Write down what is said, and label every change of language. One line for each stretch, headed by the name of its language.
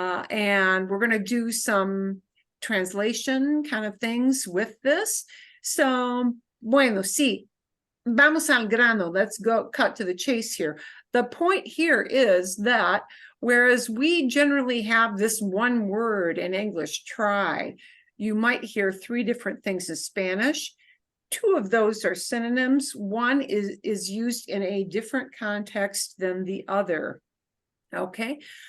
English: And we're going to do some translation kind of things with this.
Spanish: So, bueno, sí, vamos al grano.
English: Let's go cut to the chase here. The point here is that whereas we generally have this one word in English, try, you might hear 3 different things in Spanish. 2 of those are synonyms. One is used in a different context than the other. Okay.